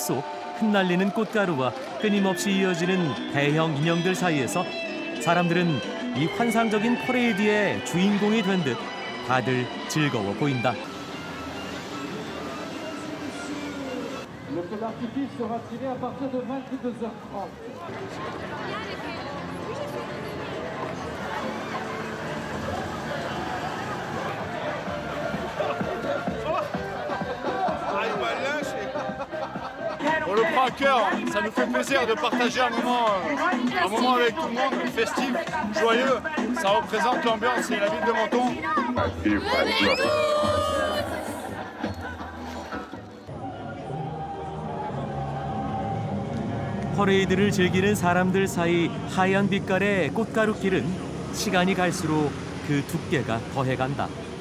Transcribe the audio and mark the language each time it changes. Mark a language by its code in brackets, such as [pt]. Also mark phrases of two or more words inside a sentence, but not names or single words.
[ko] 속 흩날리는 꽃가루와 끊임없이 이어지는 대형 인형들 사이에서 사람들은 이 환상적인 퍼레이드의 주인공이 된 듯 다들 즐거워 보인다. [fr] Le feu d'artifice sera tiré à partir de 22h30. On le prend à cœur, ça nous fait plaisir de partager un moment avec tout le monde, festif, joyeux. Ça représente l'ambiance et la ville de Menton. [ko] 퍼레이드를 즐기는 사람들 사이 하얀 빛깔의 꽃가루길은 시간이 갈수록 그 두께가 더해간다.